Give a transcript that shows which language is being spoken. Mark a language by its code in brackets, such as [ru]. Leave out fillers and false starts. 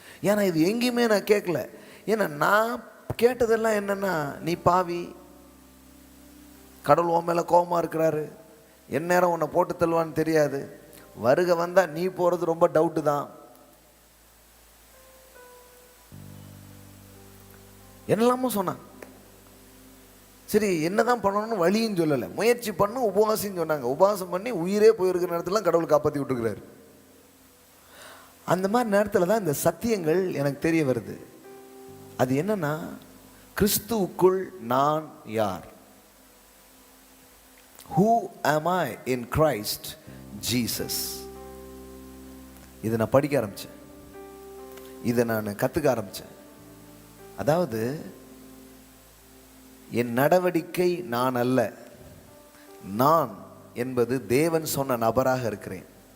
[ta] ஏன்னா இது எங்கேயுமே நான் கேட்கல. ஏன்னா நான் கேட்டதெல்லாம் என்னன்னா, நீ பாவி, கடவுள் உன் மேலே கோபமாக இருக்கிறாரு, என் நேரம் உன்னை போட்டு தள்ளுவான்னு தெரியாது, வருகை வந்தால் நீ போகிறது ரொம்ப டவுட்டு தான், என்னெல்லாமோ சொன்னான். சரி, என்னதான் பண்ணணும்னு வழியும் சொல்லலை, முயற்சி பண்ணு, உபவாசம் சொன்னாங்க. உபவாசம் பண்ணி உயிரே போயிருக்கிற நேரத்தில் கடவுள் காப்பாற்றி விட்டுருக்கிறாரு. அந்த மாதிரி நேரத்தில் தான் இந்த சத்தியங்கள் எனக்கு தெரிய வருது. அது என்னன்னா, கிறிஸ்துவுக்குள் நான் யார், [en] who am I in Christ Jesus. [ta] இதை நான் படிக்க ஆரம்பித்தேன், இதை நான் கற்றுக்க ஆரம்பித்தேன். அதாவது என் நடவடிக்கை நான் அல்ல, நான் என்பது தேவன் சொன்ன நபராக இருக்கிறேன்.